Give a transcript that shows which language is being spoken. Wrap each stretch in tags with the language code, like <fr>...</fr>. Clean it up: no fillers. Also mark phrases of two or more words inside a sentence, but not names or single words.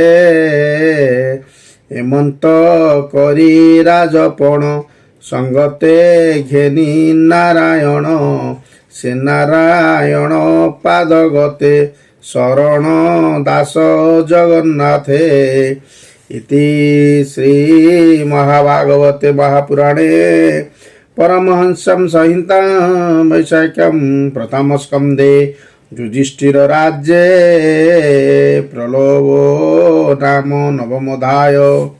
<or>ଏମନ୍ତ କରି ରାଜପଣ ସଙ୍ଗତେ ଘେନି ନାରାୟଣ ସେ ନାରାୟଣ ପାଦ ଗତେ ଶରଣ ଦାସ ଜଗନ୍ନାଥେ</or> <sa>ଇତି ଶ୍ରୀ ମହାଭାଗବତେ ମହାପୁରାଣେ परमहंसं संहितां वैशाख्यं प्रथम स्कन्धे युधिष्ठिर राज्ये प्रलोभो नाम नवमोऽध्यायः।</sa>